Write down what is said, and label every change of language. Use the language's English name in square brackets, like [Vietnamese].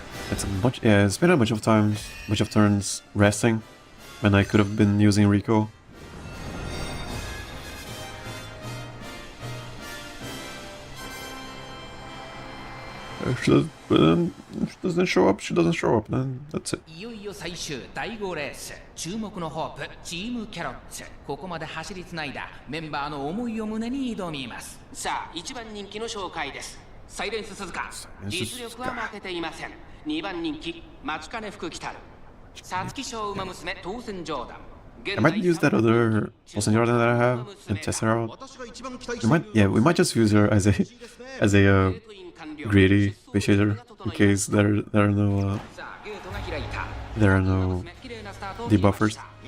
[English] It's spent a bunch of turns resting when I could have been using Rico. If she doesn't show up, then that's it. [Japanese] いよいよ最終第5レース、注目のホープチームキャロッツ。ここまで走りつないだメンバーの思いを胸に挑みます。さあ、1番人気の紹介です。サイレンス鈴鹿、実力は負けていません。 2番人気松金福来たる、皐月賞馬娘トーセンジョーダン。 [English] I might use that other Tosen Jordan that I have and test her out. We might just use her as a greedy fisher in case there are no debuffers.